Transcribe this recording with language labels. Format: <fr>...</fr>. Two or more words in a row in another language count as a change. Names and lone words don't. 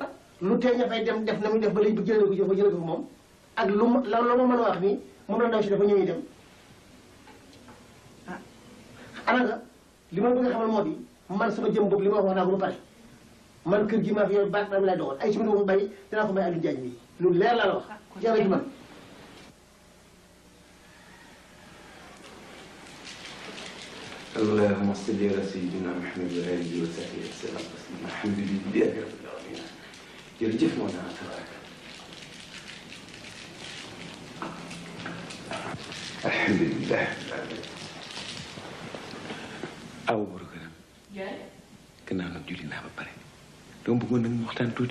<wo>lu tee ña fay dem def na muy def ba léegi ba jëlee ko jëlee ko moom ak lu ma mën a wax nii moom la ndaw si dafa ñëw dem. ah ana nga li ma bëgg a xamal moo di man sama jëm boobu li ma wax naa ko ba pare man kër gi maa fi yor baat dama lay doxal ay ci bi ko bàyyi dinaa ko may Aliou Diagne bi lu leer laa la wax jafe ci man</wo> <ar>اللهم صل على سيدنا محمد وآله وصحبه وسلم تسليما الحمد لله رب العالمين</ar> <wo>jërëjëf moo naa</wo> <ar>تبارك الحمد لله</ar> <wo>aw buru gënam gannaaw nag julli naa ba pare dama bëggoon nag ñu waxtaan tuuti</wo>